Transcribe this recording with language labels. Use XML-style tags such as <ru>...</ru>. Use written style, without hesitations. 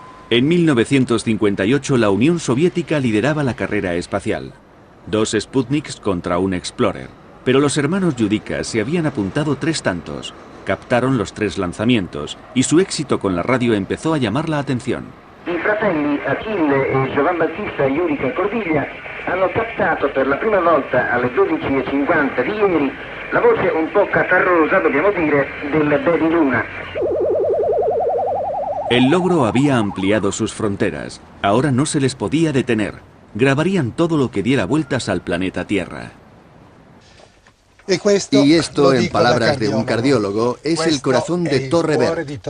<es>En 1958 la Unión Soviética lideraba la carrera espacial. 2 Sputniks contra un Explorer. Pero los hermanos Judica se habían apuntado 3 tantos. Captaron los 3 lanzamientos y su éxito con la radio empezó a llamar la atención.</es> <it>I fratelli Achille e Giovan Battista Judica Cordiglia hanno captato per la prima volta alle 12:50 di ieri la voce un po' catarrosa, dobbiamo dire, del Baby Luna.</it> <es>El logro había ampliado sus fronteras. Ahora no se les podía detener. Grabarían todo lo que diera vueltas al planeta Tierra. Y esto, en palabras de un cardiólogo, es el corazón de Torre Bert.</es>